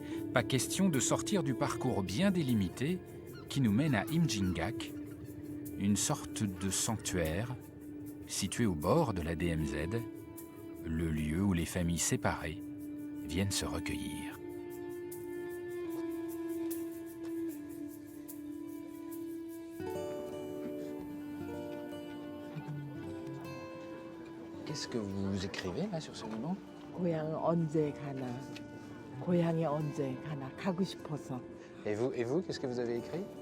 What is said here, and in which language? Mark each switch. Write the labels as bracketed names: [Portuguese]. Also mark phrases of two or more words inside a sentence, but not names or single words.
[French] Pas question de sortir du parcours bien délimité qui nous mène à Imjingak, une sorte de sanctuaire situé au bord de la DMZ, le lieu où les familles séparées viennent se recueillir. Qu'est-ce que vous écrivez là sur ce ruban? [Korean] 고향 언제 가나, 고향에 언제 가나 가고 싶어서. [French] Et vous, qu'est-ce que vous avez écrit?